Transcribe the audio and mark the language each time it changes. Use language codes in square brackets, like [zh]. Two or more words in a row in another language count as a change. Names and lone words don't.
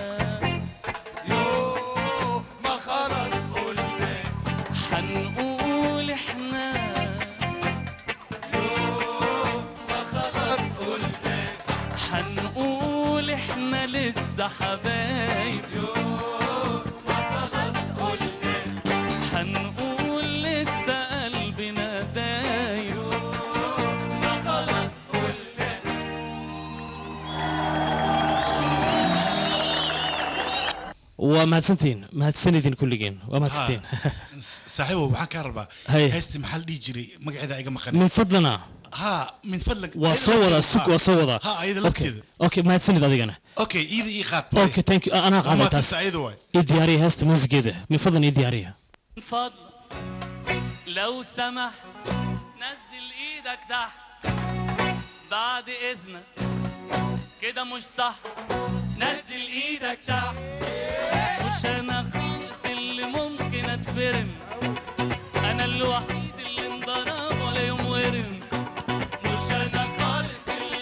[ar] يوم ما خلاص قلنا حنقول احنا يوم ما خلاص قلنا حنقول احنا لسه حبايب يوم ما خلاص قلنا حنقول لسه قلبنا دايب يوم ما خلاص قلنا [so] ومahadsanidin kulligeen waa mahadsantiin saaxiibow waxaan kaa rabaa Hay. heesti maxaa la dhihi jiray magaceeda iga maqan min fadlana ha min fadlan waa soo wadaa sug waa soo wadaa ha ayada okay lafteeda okay mahadsanid adigana okay iida ii qaad [en] okay thank you [so] anaa qaaday taas ayada waay ii diyaariya heesta muusigeeda min fadlan ii diyaariya [ar] من فضلك لو سمحت نزل ايدك تحت بعد اذنك كده مش صح نزل ايدك تحت مش انا خالص اللي ممكن اتفرم انا الوحيد اللي انضرب ولا يوم ورم مش انا خالص اللي